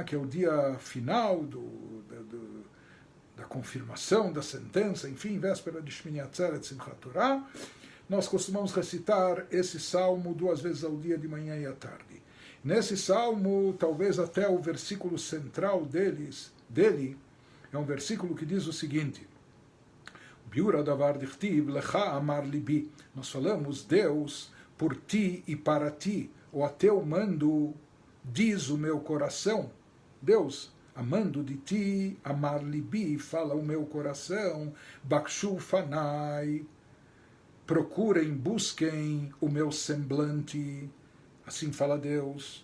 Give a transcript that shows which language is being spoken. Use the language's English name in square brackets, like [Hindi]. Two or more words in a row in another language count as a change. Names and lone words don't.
[Portuguese] Que é o dia final da confirmação da sentença, enfim, véspera de Shmini Atzeret, Simchat Torah. Nós costumamos recitar esse salmo 2 vezes ao dia, de manhã e à tarde. Nesse salmo, talvez até o versículo central dele é um versículo que diz o seguinte: [Hebrew] ובאור הדבר דכתיב לך אמר לבי. [Portuguese] Nós falamos, Deus, por ti e para ti, ou a teu mando, diz o meu coração. Deus, amando de ti, [Hebrew] אמר לבי, [Portuguese] fala o meu coração, [Hebrew] בקשו פני, [Portuguese] procurem, busquem o meu semblante, assim fala Deus.